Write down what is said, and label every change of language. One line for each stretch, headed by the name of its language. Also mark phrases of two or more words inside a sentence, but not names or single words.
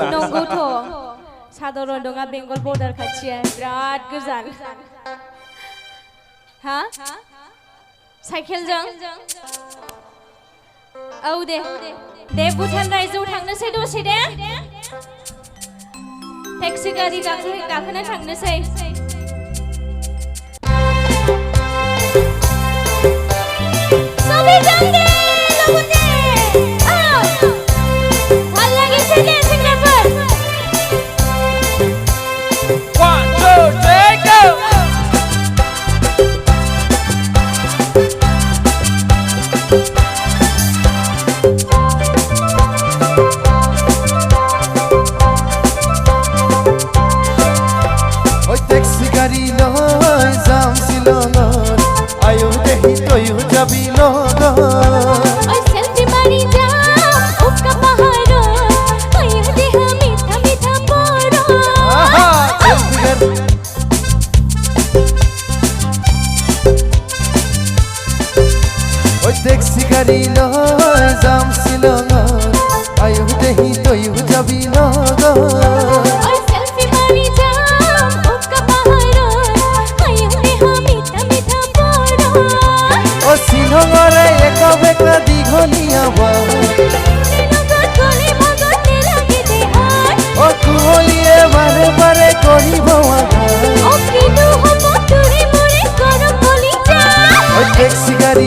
Bodo: नंगौथ' साधारन नङा बेंगल बर्डार खाथिया बिराद गोजान हा साइकेलजों औ दे भुटान रायजोआव थांनोसै दसे दे टेक्सि गारि गाखोना थांनोसै सबै जांगे लगुने
Assamese: ভাল লাগিছে নে
Bodo: সিঙ্গাপুর
English: 1 2 3 go
Assamese: ওই ট্যাক্সি গাড়ি লয় যাম শিলঙত আয়ো দেহি তয়ো যাবি লগত ওই সেলফি মারি যাম উকা পাহাড় ওই দেহ মিঠা মিঠা পড় ওই ট্যাক্সি গাড়ি লয় যাম শিলঙত আয়ো দেহি তয়ো যাবি লগত ওই সেলফি মারি যাম উকা পাহাড় ওই দেহ মিঠা মিঠা পড় ও শিলঙৰে এক বেকা দীঘলীয়া ও কুঁৱলীয়ে বাৰে বাৰে কৰিব ও ট্যাক্সি গাড়ী